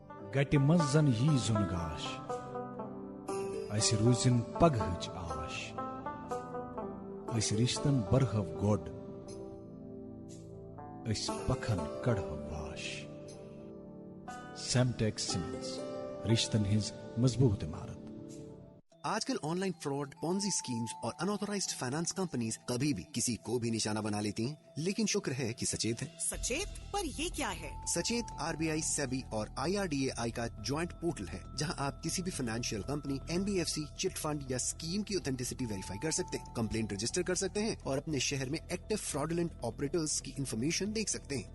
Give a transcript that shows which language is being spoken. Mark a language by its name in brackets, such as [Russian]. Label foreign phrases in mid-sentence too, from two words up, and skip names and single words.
[Kashmiri] گٹہِ منٛز زن یی زُن گاش اسہِ روٗزِن پگہٕچ آش أسۍ رِشتن برہو گۄڈ أسۍ پکھن کڑہو واش سیمٹیکس سیمنٹس رشتن ہٕنٛز مضبوط عمارت. [Urdu] آج کل [English] online fraud, Ponzi schemes [Urdu] اور [English] unauthorized finance companies [Urdu] کبھی بھی کسی کو بھی نشانہ بنا لیتی ہیں، لیکن شکر ہے کہ سچیت ہے. سچیت پر یہ کیا ہے؟ سچیت RBI، SEBI اور IRDAI کا [English] joint portal [Urdu] ہے جہاں آپ کسی بھی [English] financial company, NBFC, chit fund [Urdu] یا اسکیم کی [English] authenticity verify [Urdu] کر سکتے ہیں، [English] complaint register [Urdu] کر سکتے ہیں اور اپنے شہر میں [English] active fraudulent operators [Urdu] کی انفارمیشن دیکھ سکتے ہیں.